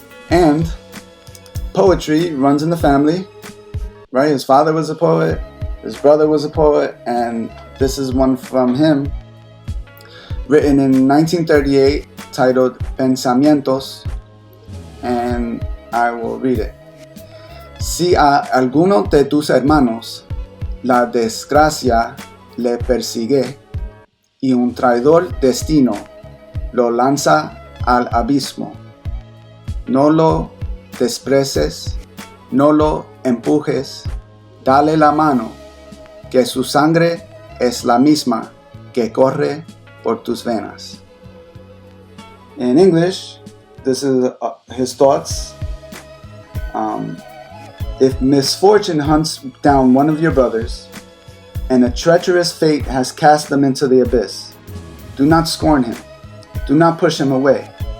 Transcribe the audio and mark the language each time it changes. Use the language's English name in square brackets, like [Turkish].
[English] And poetry runs in the family, right? His father was a poet, his brother was a poet, and this is one from him, written in 1938, titled Pensamientos, and I will read it. [Spanish] Si a alguno de tus hermanos la desgracia le persigue y un traidor destino lo lanza al abismo, no lo desprecies, no lo empujes, dale la mano, que su sangre es la misma que corre por tus venas. [English] In English, this is his thoughts. If misfortune hunts down one of your brothers, and a treacherous fate has cast them into the abyss, do not scorn him, do not push him away.